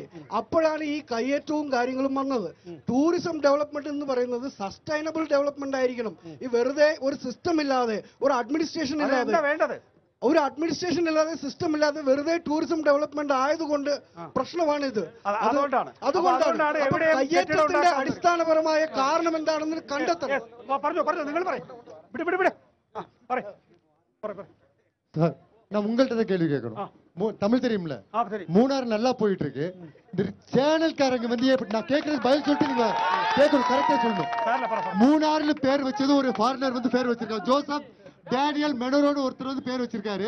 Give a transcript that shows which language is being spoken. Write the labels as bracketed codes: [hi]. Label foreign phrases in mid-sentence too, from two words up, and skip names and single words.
[ml] അപ്പോഴാണ് ഈ കയ്യേറ്റവും കാര്യങ്ങളും വന്നത്. [en] tourism development [ml] എന്ന് പറയുന്നത് [en] sustainable development [ml] ആയിരിക്കണം. ഈ വെറുതെ ഒരു സിസ്റ്റം ഇല്ലാതെ, ഒരു അഡ്മിനിസ്ട്രേഷൻ ഇല്ലാതെ, ഒരു അഡ്മിനിസ്ട്രേഷൻ ഇല്ലാതെ, സിസ്റ്റം ഇല്ലാതെ വെറുതെ [en] tourism development [ml] ആയതുകൊണ്ട് പ്രശ്നമാണിത്. അതുകൊണ്ടാണ് കയ്യേറ്റത്തിന്റെ അടിസ്ഥാനപരമായ കാരണം എന്താണെന്ന് കണ്ടെത്തണം. [ta] சார், நான் உங்கள்கிட்ட தான் கேள்வி கேட்கணும். தமிழ் தெரியும்ல? மூணாறு நல்லா போயிட்டு இருக்கு. இந்த சேனல்காரங்க வந்து நான் கேட்கறது பதில் சொல்லிட்டு நீங்க கேட்கணும், கரெக்டா சொல்லணும். மூணாறுல பேர் வச்சது ஒரு ஃபாரினர் வந்து பேர் வச்சிருக்காரு, ஜோசப் டேனியல் மெனரோன்னு ஒருத்தர் வந்து பேர் வச்சிருக்காரு.